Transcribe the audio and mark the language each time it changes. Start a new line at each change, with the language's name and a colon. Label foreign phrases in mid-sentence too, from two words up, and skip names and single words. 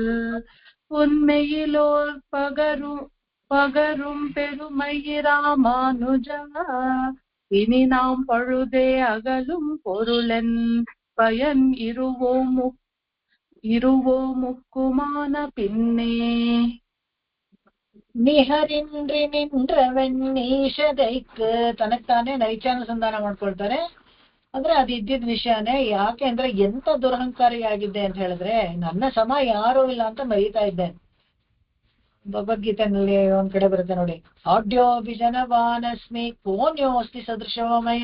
Tamil: உண்மையிலோர் பகரும் பெருமை ராமானுஜா, இனி நாம் பழுதே அகலும் பொருளென் பயன் இருவோமுக்குமான பின்னே.
Kannada: ನಿಹರಿನ್ರಿ ನಿಂದ್ರವನ್ ನೀಷದೈಕ್ ತನಕ್ತಾನೆ ನೈಚಾನುಸಂಧಾನ ಮಾಡ್ಕೊಳ್ತಾರೆ. ಅಂದ್ರೆ ಅದು ಇದ್ದಿದ್ ವಿಷಯನೇ. ಯಾಕೆ ಅಂದ್ರೆ ಎಂತ ದುರಹಂಕಾರಿಯಾಗಿದ್ದೆ ಅಂತ ಹೇಳಿದ್ರೆ, ನನ್ನ ಸಮ ಯಾರೂ ಇಲ್ಲ ಅಂತ ಮರೀತಾ ಇದ್ದೆ. ಭಗವದ್ಗೀತೆನಲ್ಲಿ ಒಂದ್ ಕಡೆ ಬರುತ್ತೆ ನೋಡಿ,
Sanskrit: ಆಡ್ಯೋಭಿಜನವಾನಸ್ಮಿ ಕೋನ್ಯೋಸ್ತಿ ಸದೃಶೋಮಯ.